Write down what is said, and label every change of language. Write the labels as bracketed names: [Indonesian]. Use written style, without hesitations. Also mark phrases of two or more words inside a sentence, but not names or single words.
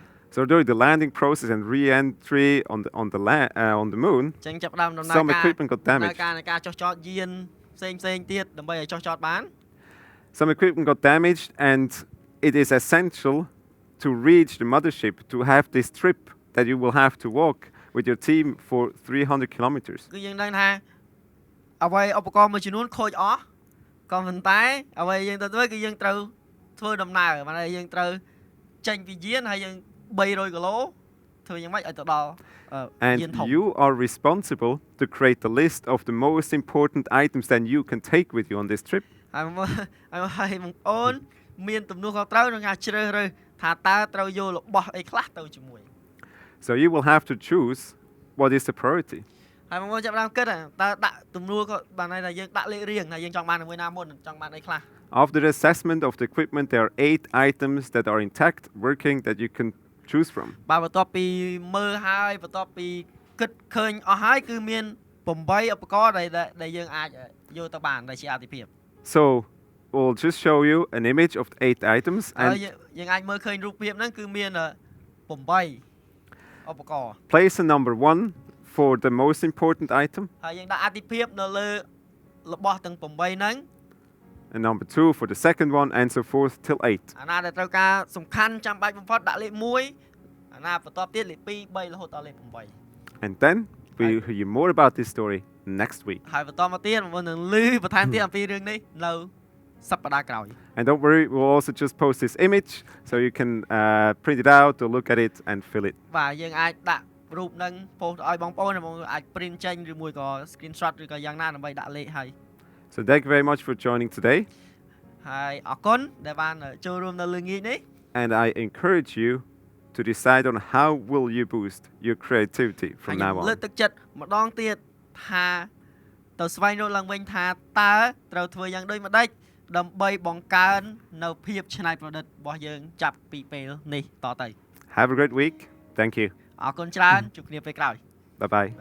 [English] So during the landing process and re-entry on the moon, [Khmer] ចឹងចាប់ផ្ដើមដំណើរ [English] some [Khmer] ការ [English] equipment got [Khmer] ដំណើរ [English] damaged. [Khmer] ការនៃការចុះចតយានផ្សេងទៀតដើម្បីឲ្យចុះចតបាន [English] Some equipment got damaged, and it is essential to reach the mothership to have this trip that you will have to walk with your team for 300 kilometers. [Khmer] គឺយើងដឹងថាអ្វីឧបករណ៍មួយចំនួនខូចអស់ក៏ប៉ុន្តែអ្វីយើងទៅធ្វើគឺយើងត្រូវធ្វើដំណើរបានហើយយើងត្រូវចេញពីយានហើយយើង300គីឡូធ្វើយ៉ាងម៉េចឲ្យទៅដល់យានធំ [English] And you are responsible to create the list of the most important items that you can take with you on this trip. [Khmer] ហើយបងប្អូនមានទំនួលខុសត្រូវក្នុងការជ្រើសរើសថាតើត្រូវយករបស់អីខ្លះទៅជាមួយ [English] So you will have to choose what is the priority. [Khmer] ហើយបងប្អូនចាប់ផ្ដើមគិតតើដាក់ទំនួលក៏បានតែយើងដាក់លេខរៀងហើយយើងចង់បានមួយណាមុនចង់បានអីខ្លះ [English] After the assessment of the equipment, there are 8 items that are intact, working, that you can choose from. [Khmer] បាទបន្ទាប់ពីមើលហើយបន្ទាប់ពីគិតឃើញអស់ហើយគឺមាន8ឧបករណ៍ដែលយើងអាចយកទៅបានដែលជាអាទិភាព [English] So we'll just show you an image of the 8 items, [Khmer] ហើយ [English] and [Khmer] យើងអាចមើលឃើញរូបភាពហ្នឹងគឺមាន8ឧបករណ៍ [English] place a number 1 for the most important item, [Khmer] ហើយយើងដាក់អាទិភាពនៅលើរបស់ទាំង8ហ្នឹង [English] and number 2 for the second one, and so forth till 8. [Khmer] អាណាដែលត្រូវការសំខាន់ចាំបាច់បំផុតដាក់លេខ1អាណាបន្ទាប់ទៀតលេខ2 3រហូតដល់លេខ8 [English] And then we'll hear you more about this story next week. [Khmer] ហើយបន្តមកទៀតបងប្អូននឹងឮបន្ថែមទៀតអំពីរឿងនេះនៅសប្តាហ៍ក្រោយ [English] And don't worry, we'll also just post this image so you can print it out or look at it and fill it. [Khmer] បាទយើងអាចដាក់រូបនឹង post ឲ្យបងប្អូនអាច print ចេញឬមួយក៏ screenshot ឬក៏យ៉ាងណាដើម្បីដាក់លេខឲ្យ [English] So thank you very much for joining today. [Khmer] ហើយអរគុណដែលបានចូលរួមនៅលើងាកនេះ [English] And I encourage you to decide on how will you boost your creativity [Khmer] ហើយ [English] from [Khmer] ខ្ញុំ [English] now [Khmer] លើក [English] on. [Khmer] ទឹកចិត្តម្ដងទៀតថាទៅស្វែងរកឡើងវិញថាតើត្រូវធ្វើយ៉ាងដូចម្ដេចដើម្បីបង្កើននៅភាពច្នៃប្រឌិតរបស់យើងចាប់ពីពេលនេះតទៅ [English] Have a great week. Thank you. [Khmer] អរគុណច្រើនជួបគ្នាពេលក្រោយ [English] Bye bye.